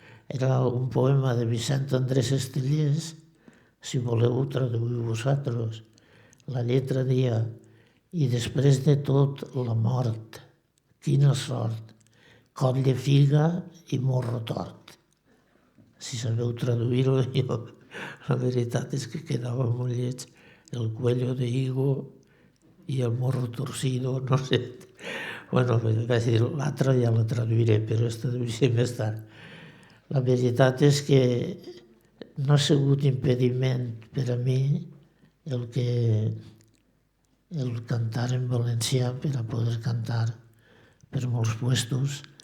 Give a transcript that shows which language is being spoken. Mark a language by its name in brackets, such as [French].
[Catalan] Era un poema de Vicent Andrés Estellés, si voleu traduir vosaltres. La lletra deia, i després de tot la mort, quina sort, coll de figa i morro tort. Si sabeu traduir-ho, jo, la veritat és que quedava molt lleig. [Spanish] El cuello de higo i el morro torcido, no sé. [Catalan] Bueno, vaig dir, l'altra ja la traduiré, però esta deu ser més tard. La veritat és que no ha sigut impediment per a mi el cantar en valencià per a poder cantar per molts puestos.